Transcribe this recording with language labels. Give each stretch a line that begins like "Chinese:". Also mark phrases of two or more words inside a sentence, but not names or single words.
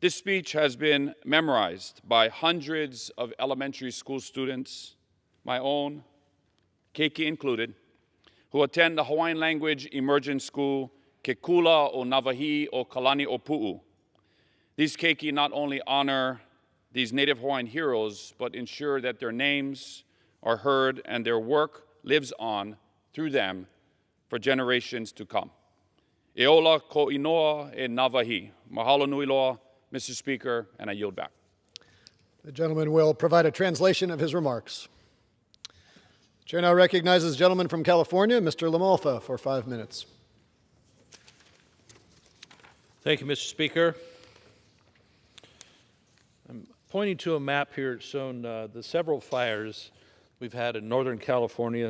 English: This speech has been memorized by hundreds of elementary school students, my own, Keiki included, who attend the Hawaiian language immersion school Ke Kula o Navahi o Kalani o Pu'u. These keiki not only honor these Native Hawaiian heroes, but ensure that their names are heard and their work lives on through them for generations to come.
Hawaiian: E ola ko inoa e Navahi. Mahalo nui loa,
English: Mr. Speaker, and I yield back. The gentleman will provide a translation of his remarks. The chair now recognizes the gentleman from California, Mr. Lamalfa, for 5 minutes. Thank you, Mr. Speaker. I'm pointing to a map here showing the several fires we've had in Northern California.